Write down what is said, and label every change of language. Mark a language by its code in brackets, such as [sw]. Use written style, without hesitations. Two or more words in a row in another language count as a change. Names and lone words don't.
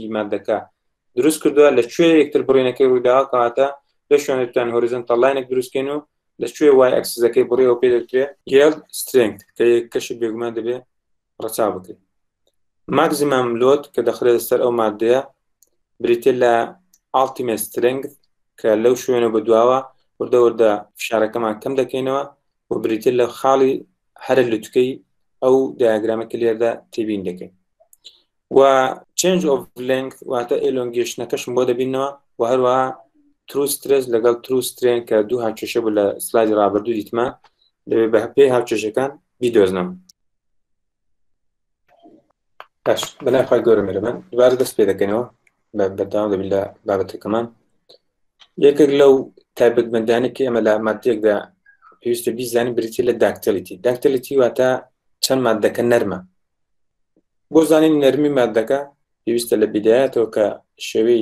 [ckb] مادەکە دروست کردووە لەکوێ یەکتر بڕینەکەی ڕوویداوە کەواتە لە شوێنێک دەتوانین [en] horizontal line [ckb] دروستکەین و لەکوێ وای ئەکسسەکەی بڕێەوە پێ دەکرێت [en] yield strength [ckb] کە کەشی بێگومان دەبێت ڕەچاو بکرێت [en] maximum load [ckb] کە دەخرێت سەر ئەو مادەیە بریتە لە [en] ultimate strength [ckb] کە لەو شوێنە بە دواوە وردە فشارەکەمان کەم دەکەینەوە و بریتە لە خاڵی هەرە لوتکەی ئەو دایاگرامەکە لێردا تێبین دەکەین و [en] change of length [ckb] واتە ئێلۆنگیشنەکەشم بۆ دەبینەوە و هەروەها [en] true stress [ckb] لەگەڵ [en] true strain [ckb] کە دوو هاوکێشە بوو لە سلایدی ڕابردوو دیتمە دەبێت بە پێی هاوکێشەکان بیدۆزنەوە باش بەلای خۆی گەورە میرەبەن دوبارە دەست پێ دەکەینەوە بەردەوام دەبین لە بابەتەکەمان یەکێک لەو تایبەتمەندانێکی ئەمە لە مادەیەکدا پێویستە بیزانین بریتە لە داکتیلیتی واتە چەند مادەکە نەرمە بۆ زانین نەرمی مادەکە پێویستە لە بیدایەتەوە کە شێوەی